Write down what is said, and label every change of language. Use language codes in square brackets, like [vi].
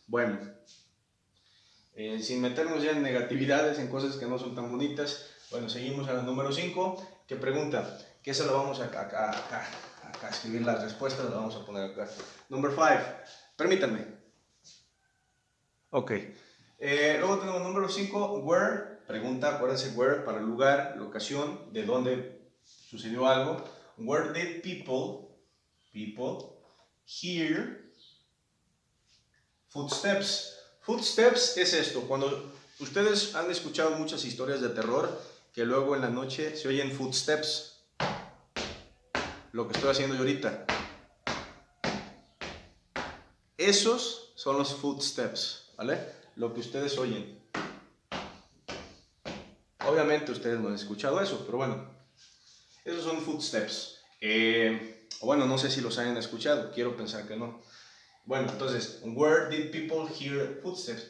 [es] Bueno, sin meternos ya en negatividades, en cosas que no son tan bonitas, bueno, seguimos a la número 5, que pregunta, que esa la vamos acá escribir las respuestas, la vamos a poner acá. [en] Number 5, [es] permítanme. Ok. Luego tenemos número 5, where, pregunta, acuérdense, where para el lugar, la ocasión, de dónde sucedió algo. [en] Where did people hear footsteps? [es] Footsteps es esto, cuando ustedes han escuchado muchas historias de terror, que luego en la noche se oyen footsteps, lo que estoy haciendo yo ahorita. Esos son los footsteps, ¿vale? Lo que ustedes oyen. Obviamente ustedes no han escuchado eso, pero bueno, esos son footsteps. Bueno, no sé si los hayan escuchado, quiero pensar que no. Bueno, entonces, [en] where did people hear footsteps?